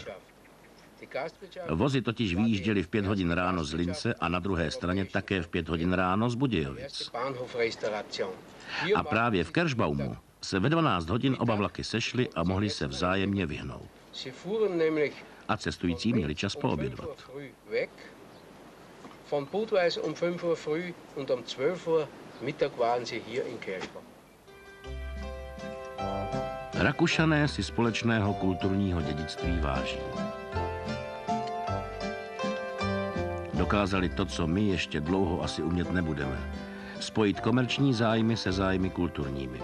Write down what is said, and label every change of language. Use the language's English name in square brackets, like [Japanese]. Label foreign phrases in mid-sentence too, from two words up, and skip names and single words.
[Czech] Vozy totiž vyjížděly v 5 hodin ráno z Lince a na druhé straně také v 5 hodin ráno z Budějovic. A právě v Kirschbaumu se ve 12 hodin oba vlaky sešly a mohly se vzájemně vyhnout. A cestující měli čas poobědvat. [German] Von Budweis um 5 Uhr früh und um 12 Uhr Mittag waren sie hier in Kirschbaum. [Czech] Rakušané si společného kulturního dědictví váží. Dokázali to, co my ještě dlouho asi umět nebudeme. Spojit komerční zájmy se zájmy kulturními.